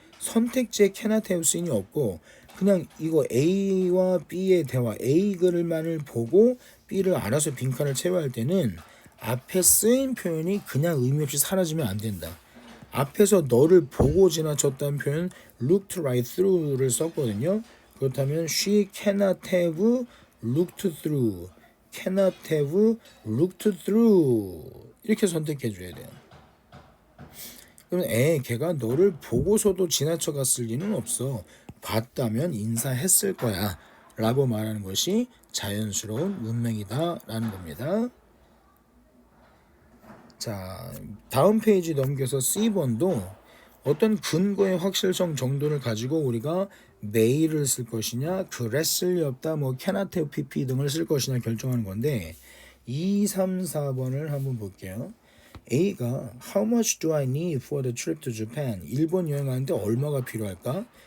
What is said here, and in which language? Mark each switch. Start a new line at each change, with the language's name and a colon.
Korean: 선택지에 cannot have seen이 없고 그냥 이거 A와 B의 대화 A 글만을 보고 B를 알아서 빈칸을 채워야 할 때는 앞에 쓰인 표현이 그냥 의미 없이 사라지면 안 된다. 앞에서 너를 보고 지나쳤다는 표현
English: looked right through
Korean: 를 썼거든요. 그렇다면
English: she cannot have looked through, cannot have looked through
Korean: 이렇게 선택해 줘야 돼요. 그러면 걔가 너를 보고서도 지나쳐 갔을 리는 없어. 봤다면 인사했을 거야 라고 말하는 것이 자연스러운 문맥이다 라는 겁니다. 자, 다음 페이지 넘겨서 C번도 어떤 근거의 확실성 정도를 가지고 우리가 may를 쓸 것이냐, 그랬을 리 없다, 뭐 cannot have pp 등을 쓸 것이냐 결정하는 건데 2, 3, 4번을 한번 볼게요. A가
English: How much do I need for the trip to Japan?
Korean: 일본 여행하는데 얼마가 필요할까?